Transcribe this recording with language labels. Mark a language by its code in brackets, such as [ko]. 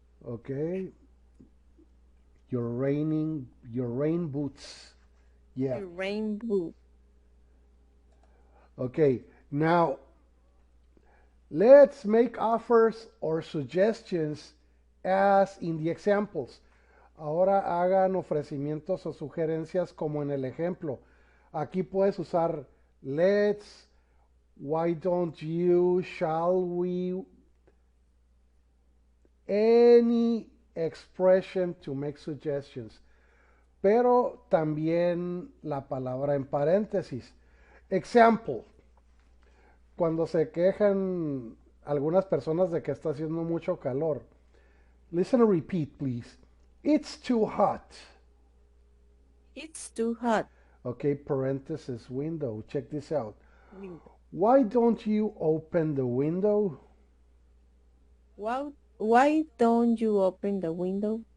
[en] Ok. Your rain boots. Yeah. Your rain boot. Okay. Now, let's make offers or suggestions as in the examples. [es] Ahora hagan ofrecimientos o sugerencias como en el ejemplo. Aquí puedes usar [en] let's, why don't you, shall we, any expression to make suggestions. [es] Pero también la palabra en paréntesis. [en] Example. [es] Cuando se quejan algunas personas de que está haciendo mucho calor. [en] Listen and repeat, please. It's too hot. It's too hot. Okay, parenthesis window. Check this out. Window. Why don't you open the window? Why don't you open the window?